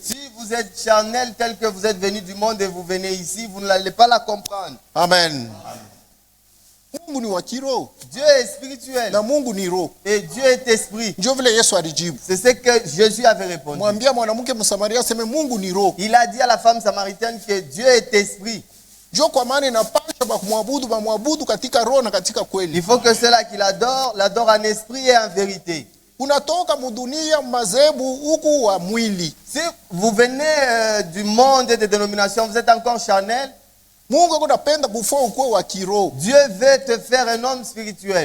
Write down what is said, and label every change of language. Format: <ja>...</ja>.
<fr>Si vous êtes charnel tel que vous êtes venu du monde et vous venez ici, vous n'allez pas la comprendre.</fr> <sw>Amen. Mungu ni wa kiroho.</sw> <fr>Dieu est spirituel.</fr> <sw>Na Mungu ni roho.</sw> <fr>Et Dieu est esprit.</fr> <sw>Ndio vile Yesu alijibu.</sw> <fr>C'est ce que Jésus avait répondu.</fr> <sw>Mwambia mwanamke Msamaria aseme Mungu ni roho.</sw> <fr>Il a dit à la femme samaritaine que Dieu est esprit.</fr> <sw>Ndio kwa maana inapasha kumwabudu katika roho na katika kweli.</sw> <fr>Il faut que ceux-là qui l'adorent en esprit et en vérité.</fr> <sw>Unatoka mudunia mazebu huku wa mwili.</sw> <fr>Si vous venez du monde des dénominations, vous êtes encore charnel.</fr> <sw>Mungu anapenda kufua ukwe wa kiroho.</sw> <fr>Dieu veut te faire un homme spirituel.</fr>